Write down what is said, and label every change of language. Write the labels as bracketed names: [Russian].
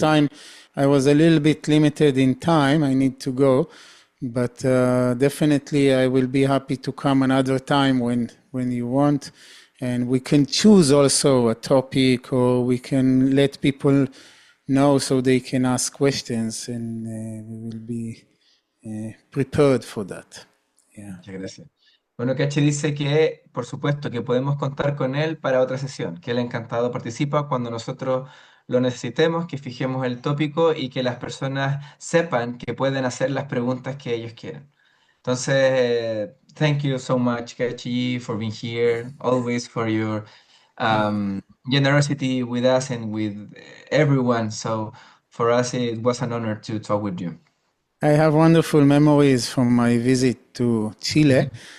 [English] time I was a little bit limited in time. I need to go, but definitely I will be happy to come another time when you want, and we can choose also a topic, or we can let people know so they can ask questions, and we will be prepared for that. Yeah. [Spanish] Muchas gracias. Bueno, Cachi dice que, por supuesto, que podemos contar con él para otra sesión, que él encantado participa cuando nosotros lo necesitemos, que fijemos el tópico y que las personas sepan que pueden hacer las preguntas que ellos quieran. [English] Entonces, thank you so much, Cachi, for being here, always for your generosity with us and with everyone. So, for us, it was an honor to talk with you. I have wonderful memories from my visit to Chile.